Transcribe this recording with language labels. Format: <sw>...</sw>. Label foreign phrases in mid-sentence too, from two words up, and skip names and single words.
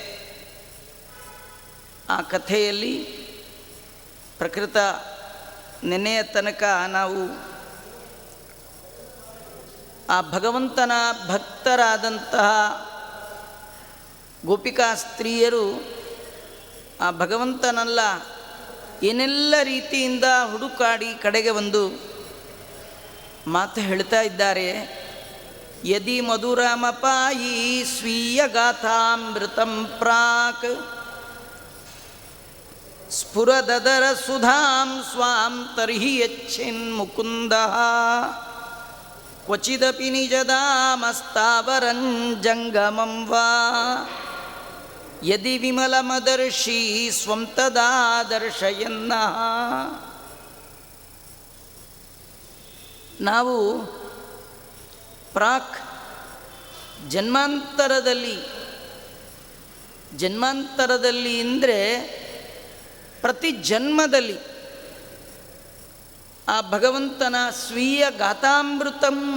<kn>ಆ ಕಥೆಯಲ್ಲಿ ಪ್ರಕೃತ ನೆನೆಯ ತನಕ ನಾವು ಆ ಭಗವಂತನ ಭಕ್ತರಾದಂತಹ ಗೋಪಿಕಾ ಸ್ತ್ರೀಯರು ಆ ಭಗವಂತನಲ್ಲ ಏನೆಲ್ಲ ರೀತಿಯಿಂದ ಹುಡುಕಾಡಿ ಕಡೆಗೆ ಒಂದು ಮಾತು ಹೇಳ್ತಾ ಇದ್ದಾರೆ.</kn> <sa>ಯದಿ ಮಧುರಮಪಾಯಿ ಸ್ವೀಯ ಗಾಥಾಮೃತಂ ಪ್ರಾಕ್ ಸ್ಫುರದರ ಸುಧಾಂ ಸ್ವಾಂ ತರ್ಹಿ ಯಚ್ಛಿನ್ ಮುಕುಂದಃ ಕ್ವಚಿದಪಿ ನಿಜದಾಮಸ್ತಾವರಂಜಂಗಮಂ ವಾ ಯದಿ ವಿಮಲಮದರ್ಶಿ ಸ್ವಂ ತದಾ ದರ್ಶಯನ್ನಃ.</sa> <kn>ನಾವು ಪ್ರಾಕ್ ಜನ್ಮಾಂತರದಲ್ಲಿ ಅಂದರೆ ಪ್ರತಿ ಜನ್ಮದಲ್ಲಿ ಆ ಭಗವಂತನ</kn> <sa>ಸ್ವೀಯ ಗಾತಾಮೃತಂ,</sa>